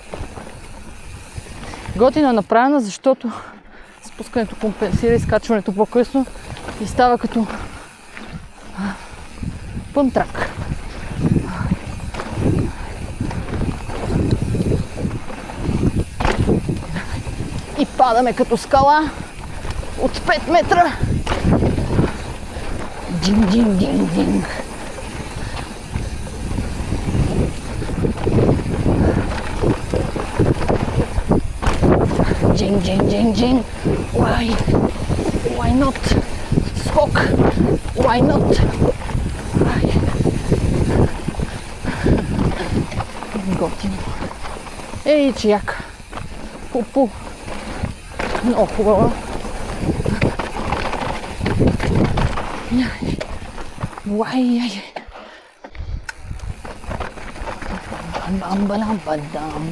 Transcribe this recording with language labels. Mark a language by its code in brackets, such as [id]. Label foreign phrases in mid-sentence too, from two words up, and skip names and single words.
[bg] Готина е направена, защото спускането компенсира изкачването по-късно и става като пънтрак. И падаме като скала от 5 метра. Динг-динг-динг-динг. Джинг-джинг-джинг-джинг. [en] Why not? Скок. Why not? [bg] Готино. Ей, че яка. Пу-пу. Много хубава. Уай-яй. Бам-бам-бам-бам.